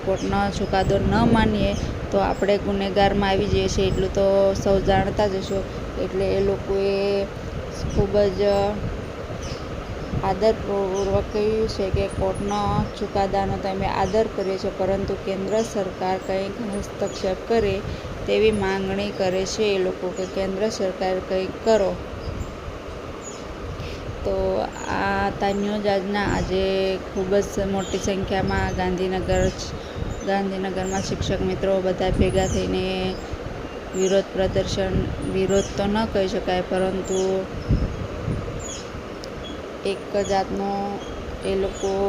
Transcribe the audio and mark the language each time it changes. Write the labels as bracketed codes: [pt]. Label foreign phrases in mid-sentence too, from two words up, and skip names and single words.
[gu] કોર્ટનો ચુકાદો ન માનીએ તો આપણે ગુનેગારમાં આવી જઈએ છીએ, એટલું તો સૌ જાણતા જ હશો। એટલે એ લોકોએ ખૂબ જ આદરપૂર્વક કહ્યું છે કિ કોર્ટનો ચુકાદાનો તો અમે આદર કરીએ છીએ, પરંતુ કેન્દ્ર સરકાર કંઈક હસ્તક્ષેપ કરે તેવી માંગણી કરે છે એ લોકો કે કેન્દ્ર સરકાર કંઈક કરો। તો આ થા ન્યૂઝ આજના। આજે ખૂબ જ મોટી સંખ્યા મેં ગાંધીનગર મેં શિક્ષક મિત્રોં બધા ભેગા થઈને વિરોધ પ્રદર્શન, વિરોધ તો ન કહી શકાય પરંતુ એક જાતનો એ લોકો